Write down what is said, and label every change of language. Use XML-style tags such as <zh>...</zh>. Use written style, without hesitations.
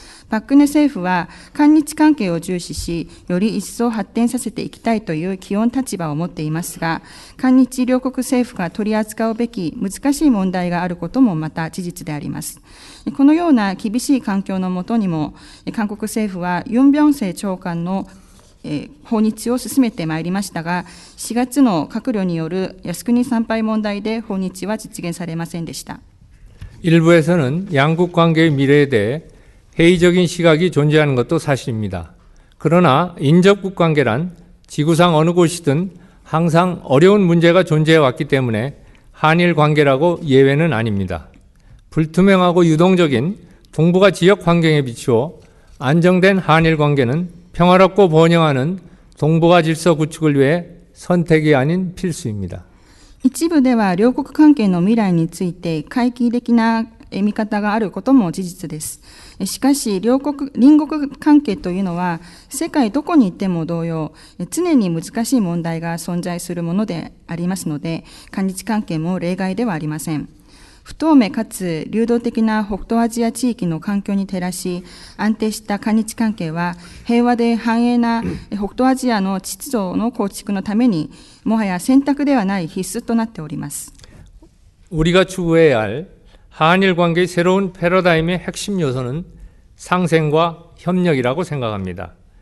<ja>パク・クネ政府は韓日関係を重視し、より一層発展させていきたいという基本立場を持っていますが、韓日両国政府が取り扱うべき難しい問題があることもまた事実であります。このような厳しい環境の下にも、韓国政府はユン・ビョンセ長官の訪日を進めてまいりましたが、4月の閣僚による靖国参拝問題で訪日は実現されませんでした。</ja> <ko>일부에서는 양국 관계의 미래에 대해 회의적인 시각이 존재하는 것도 사실입니다. 그러나 인접국 관계란 지구상 어느 곳이든 항상 어려운 문제가 존재해 왔기 때문에 한일 관계라고 예외는 아닙니다. 불투명하고 유동적인 동북아 지역 환경에 비추어 안정된 한일 관계는 평화롭고 번영하는 동북아 질서 구축을 위해 선택이 아닌 필수입니다.</ko> <ja>一部では両国関係の未来について懐疑的な見方があることも事実です。しかし隣国関係というのは世界どこに行っても同様、常に難しい問題が存在するものでありますので、韓日関係も例外ではありません。不透明かつ流動的な北東アジア地域の環境に照らし、安定した韓日関係は平和で繁栄な北東アジアの秩序の構築のためにもはや選択ではない必須となっております。</ja> <ko>우리가 추구해야 할 한일 관계의 새로운 패러다임의 핵심 요소는 상생과 협력이라고 생각합니다.</ko>